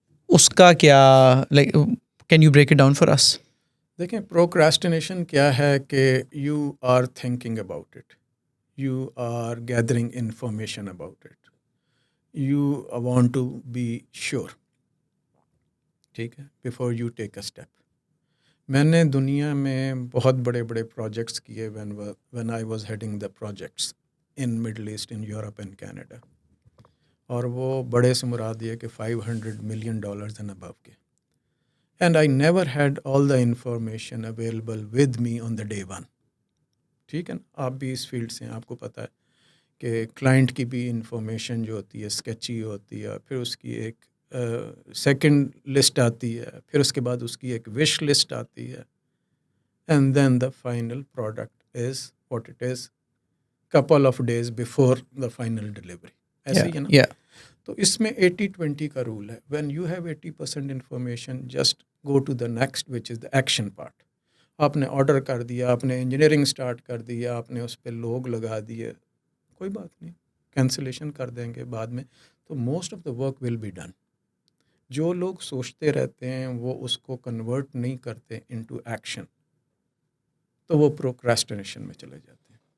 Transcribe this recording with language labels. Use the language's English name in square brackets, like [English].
[English] اس کا کیا, like can you break it down for us? دیکھیں پروکریسٹینیشن کیا ہے کہ you are thinking about it, you are gathering information about it, you want to be sure. ٹھیک ہے, before you take a step. [Urdu] میں نے دنیا میں بہت بڑے بڑے پروجیکٹس کیے [English] when I was heading the projects in Middle East, in Europe and Canada. [Urdu] اور وہ بڑے سے مراد یہ کہ $500 million and above کے. [English] And I never had all the information available with me on the day one. [Urdu] ٹھیک ہے نا, آپ بھی اس فیلڈ سے ہیں, آپ کو پتہ ہے کہ کلائنٹ کی بھی انفارمیشن جو ہوتی ہے اسکیچی ہوتی ہے, پھر اس کی ایک سیکنڈ لسٹ آتی ہے, پھر اس کے بعد اس کی ایک وش لسٹ آتی ہے, [English] And then the final product is what it is couple of days before the final delivery. [Urdu] ایسے ہی ہے نا. تو اس میں 80-20 کا رول ہے. [English] when you have 80% information, just go to the next which is the action part. [Urdu] آپ نے order کر دیا, آپ نے انجینئرنگ سٹارٹ کر دیا, آپ نے اس پہ لوگ لگا دیے, کوئی بات نہیں, کینسلیشن کر دیں گے بعد میں, تو [English] Most of the work will be done. [Urdu] جو لوگ سوچتے رہتے ہیں وہ اس کو کنورٹ نہیں کرتے انٹو ایکشن, تو وہ پروکریسٹینیشن میں چلے جاتے ہیں.